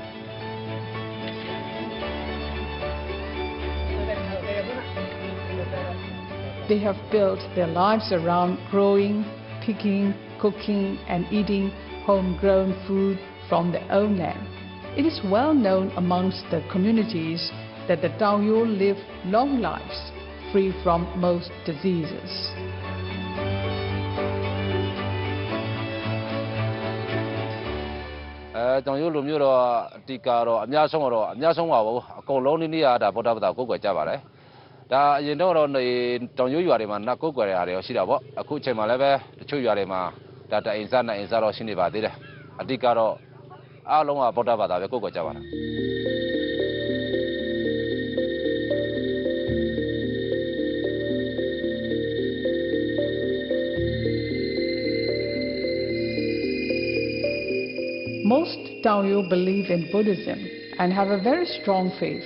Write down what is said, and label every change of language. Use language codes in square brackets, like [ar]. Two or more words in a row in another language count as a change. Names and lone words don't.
[en] They have built their lives around growing, picking, cooking and eating homegrown food from their own land. It is well known amongst the communities that the Taung Yoe live long lives, free from most diseases. [my] တောင်ယူလိုမျိုးတော့အတိကတော့အများဆုံးပါဘူးအကုန်လုံးနေ့ကဒါဗုဒ္ဓဘာသာကိုးကွယ်ကြပါတယ်ဒါအရင်တော့နေတောင်ယူရွာတွေမှာနတ်ကိုးကွယ်ရတာတွေရှိတာပေါ့အခုအချိန်မှာလည်းပဲတချို့ရွာတွေမှာဒါတအိမ်စားနှစ်အိမ်စားတော့ရှိနေပါသေးတယ်အတိကတော့အားလုံးကဗုဒ္ဓဘာသာပဲကိုးကွယ်ကြပါလား [en] Most Taung Yoe believe in Buddhism and have a very strong faith.